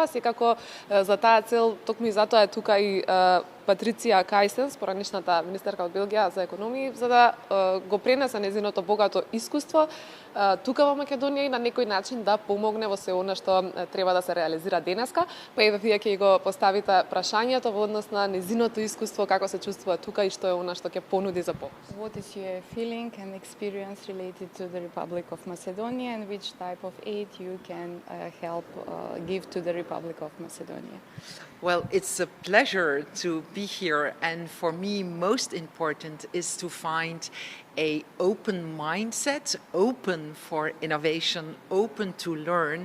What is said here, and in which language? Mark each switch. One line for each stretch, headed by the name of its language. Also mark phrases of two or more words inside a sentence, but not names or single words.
Macedonian: Секако за таа цел, токму и затоа е тука и Патриция Кајсенс, поранешната министерка од Белгија за економија, за да го пренесе незиното богато искуство тука во Македонија и на некој начин да помогне во се она што треба да се реализира денеска. Па еве вие ќе го поставите прашањето во однос на незиното искуство, како се чувствува тука и што е она што ќе понуди за помош.
English: What is your feeling and experience related to the Republic of Macedonia, and which type of aid you can help give to the Republic of Macedonia? Well, it's a pleasure to be here, and for me most important is to find a open mindset, open for innovation, open to learn.